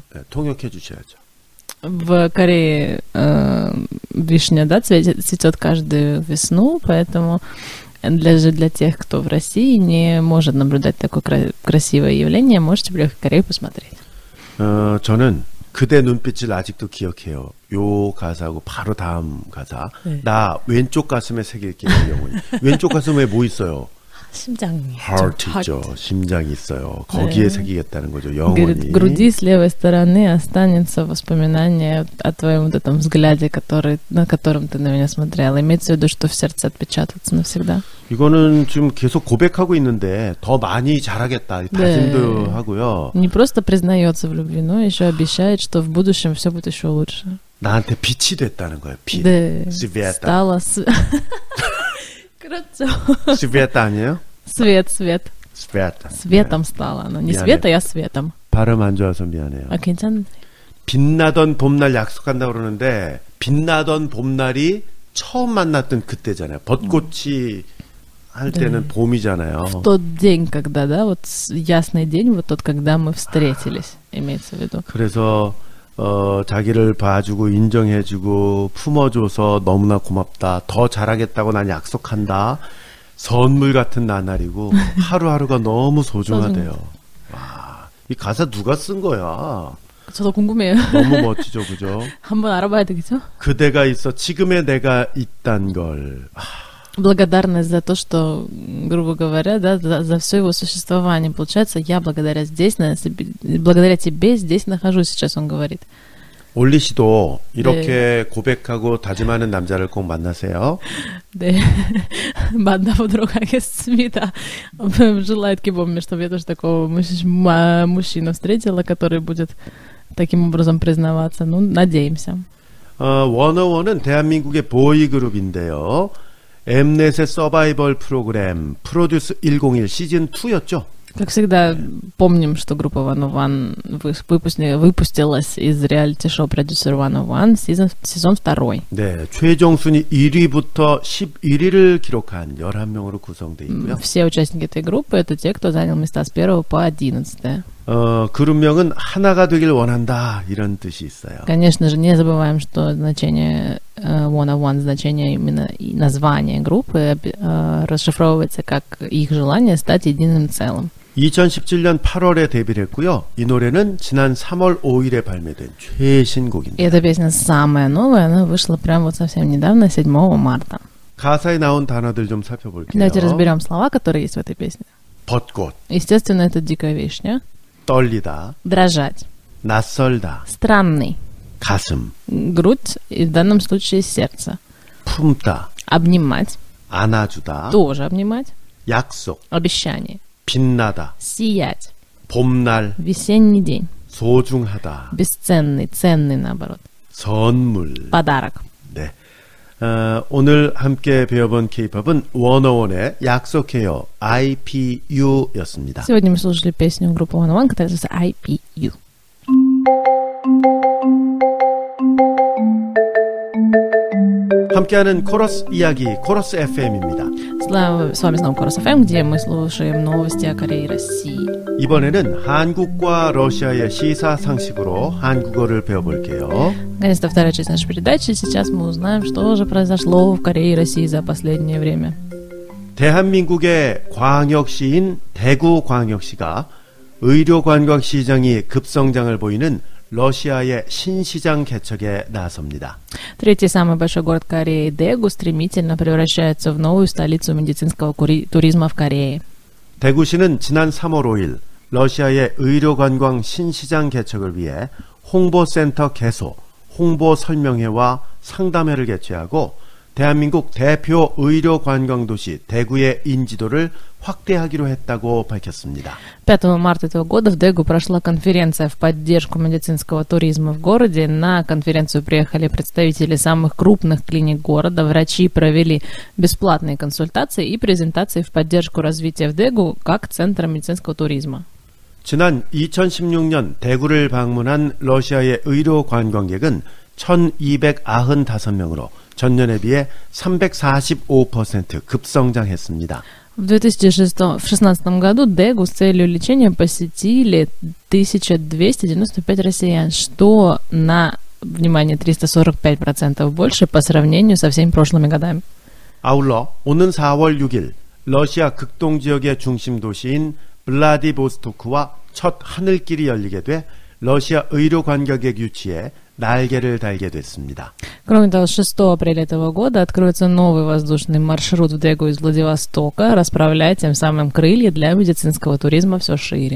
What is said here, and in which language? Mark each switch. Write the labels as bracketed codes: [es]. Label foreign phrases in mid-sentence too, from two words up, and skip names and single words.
[ko] 네, 통역해 주셔야죠. [ru] В Корее вишня, да, цветет каждую весну, поэтому для тех, кто в России не может наблюдать такое красивое явление, можете приехать в Корею посмотреть. [ko] 저는 그대 눈빛을 아직도 기억해요. 요 가사하고 바로 다음 가사. 네. 나 왼쪽 가슴에 새길게요, 영원히. 왼쪽 가슴에 뭐 있어요? 심장이 Heart 있죠. 심장이 있어요. 거기에 네. 새기겠다는 거죠, [ru] Говорит, [ko] 영원히. [ru] в груди с левой стороны останется воспоминание о твоем вот этом взгляде, на котором ты на меня смотрела. Имеется в виду, что в сердце отпечататься навсегда. [ko] 이거는 지금 계속 고백하고 있는데 더 많이 잘하겠다. 다짐도 하고요. [ru] Не просто признается в любви, но еще обещает, что в будущем все будет еще лучше. [ko] 나한테 빛이 됐다는 거예요. 빛. 네. 스베타. Стала 그렇죠. 스베타 아니에요? [ru] Свет. [ko] 스베타. [ru] Светом стала она. Не [ko] 미안해. [ru] Света, а светом. [ko] 발음 안 좋아서 미안해요. 아, 괜찮네. 빛나던 봄날 약속한다고 그러는데 빛나던 봄날이 처음 만났던 그때잖아요. 벚꽃이 할 때는 네. 봄이잖아요. [ru] В тот день, когда, да, вот ясный день, вот тот, когда мы встретились, имеется в виду. [ko] 그래서 자기를 봐주고 인정해주고 품어줘서 너무나 고맙다. 더 잘하겠다고 난 약속한다. 선물 같은 나날이고 하루하루가 너무 소중하대요. 와, 이 가사 누가 쓴 거야? 저도 궁금해요. 너무 멋지죠, 그죠? 한번 알아봐야 되겠죠? 그대가 있어 지금의 내가 있단 걸. [ru] Благодарность за то, что, грубо говоря, да, за все его существование. Получается, я благодаря тебе здесь нахожусь, сейчас он говорит. [ko] 올리 씨도 이렇게 고백하고 다짐하는 남자를 꼭 만나세요. 네, 만나보도록 하겠습니다. [ru] Желаю Кибомме, чтобы я тоже такого мужчину встретила, который будет таким образом признаваться. Ну, надеемся. [ko] 워너원은 대한민국의 보이그룹인데요. 엠넷의 서바이벌 프로그램 프로듀스 101 시즌 2였죠. [ru] Как всегда, помним, что группа One One выпустилась из реалити-шоу Producer One One сезон 2. [ko] 네, 최종 순위 1위부터 11위를 기록한 11명으로 구성되어 있고요. [ru] Все участники этой группы — это те, кто занял места с 1 по 11. [ko] 그룹명은 하나가 되길 원한다 이런 뜻이 있어요. [ru] Конечно же, не забываем, что значение One One, значение именно и название группы расшифровывается как их желание стать единым целым. [ko] 2017년 8월에 데뷔를 했고요. 이 노래는 지난 3월 5일에 발매된 최신곡입니다. [ru] И эта песня самая новая, она вышла прямо вот совсем недавно, 7 марта. [ko] 가사에 나온 단어들 좀 살펴볼게요. [ru] Давайте разберем слова, которые есть в этой песне. [ko] 벚꽃, [ru] Естественно, это дикая вишня. [ko] 떨리다, [ru] Дрожать. [ko] 낯설다, [ru] Странный. [ko] 가슴, [ru] Грудь, и в данном случае сердце. [ko] 품다, [ru] Обнимать. [ko] 안아주다, [ru] Тоже обнимать. [ko] 약속, [ru] Обещание. [ko] 빛나다, [ru] Сиять. [ko] 봄날, [ru] Весенний день. [ko] 소중하다, [ru] Бесценный, ценный, наоборот. [ko] 선물. [ru] Подарок. [ko] 네. 오늘 함께 배워본 K-팝은 워너원의 약속해요 IPU였습니다. [ru] Сегодня мы слушали песню группы One One, которая называется IPU. [ko] 함께하는 코러스 이야기 코러스 FM입니다. [ru] С вами снова Корос ФМ, где мы слушаем новости о Корее и России. [ko] 이번에는 한국과 러시아의 시사상식으로 한국어를 배워볼게요. [ru] Наконец-то вторая часть нашей передачи. Сейчас мы узнаем, что же произошло в Корее и России за последнее время. [ko] 대한민국의 광역시인 대구광역시가 의료관광시장이 급성장을 보이는 러시아의 신시장 개척에 나섭니다. [ru] Третий самый большой город Кореи, Дэгу, стремительно превращается в новую столицу медицинского туризма в Корее. [ko] 대구시는 지난 3월 5일 러시아의 의료관광 신시장 개척을 위해 홍보센터 개소, 홍보 설명회와 상담회를 개최하고 대한민국 대표 의료관광도시 대구의 인지도를 확대하기로 했다고 밝혔습니다. [ru] 5 марта этого года в Дэгу прошла конференция в поддержку медицинского туризма в городе. На конференцию приехали представители самых крупных клиник города. Врачи провели бесплатные консультации и презентации в поддержку развития в Дэгу как центра медицинского туризма. [ko] 지난 2016년 대구를 방문한 러시아의 의료 관광객은 1295명으로 전년에 비해 345% 급성장했습니다. [ru] В 2016 году Дэгу с целью лечения посетили 1295 россиян, что на, внимание, 345% больше по сравнению со всеми прошлыми годами. [ko] 아울러 오는 4월 6일 러시아 극동 지역의 중심 도시인 블라디보스토크와 첫 하늘길이 열리게 돼 러시아 의료 관광객 유치에 날개를 달게 됐습니다. [ru] Кроме того, 6 апреля этого года откроется новый воздушный маршрут в Дэгу из Владивостока, расправляя тем самым крылья для медицинского туризма все шире.